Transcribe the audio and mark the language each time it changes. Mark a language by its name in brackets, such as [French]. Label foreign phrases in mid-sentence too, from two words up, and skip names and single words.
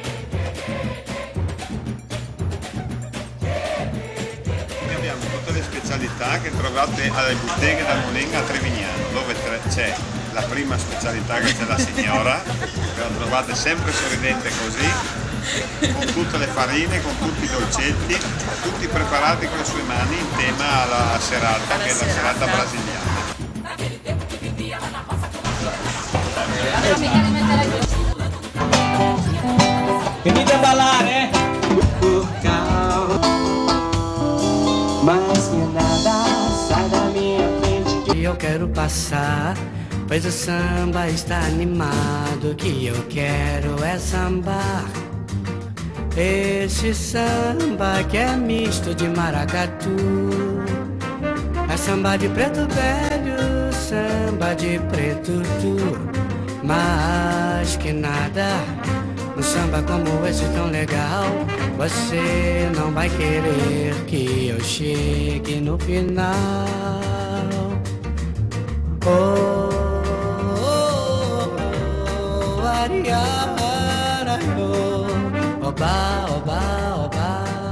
[Italian] Abbiamo tutte le specialità che trovate alle botteghe da Molenga a Trevignano, dove c'è la prima specialità che c'è la signora, che la trovate sempre sorridente così, con tutte le farine, con tutti i dolcetti, tutti preparati con le sue mani in tema alla serata, che è la serata brasiliana. Venite a ballare! [Portuguese] Mas que nada sai da minha frente. Eu quero passar, pois o samba está animado. Que eu quero é sambar. Esse samba que é misto de maracatu. É samba de preto velho, samba de preto tu. Mas que nada, um samba como esse tão legal, você não vai querer que eu chegue no final. Oh, oh, oh, ariara, oh, oba, oba, oba.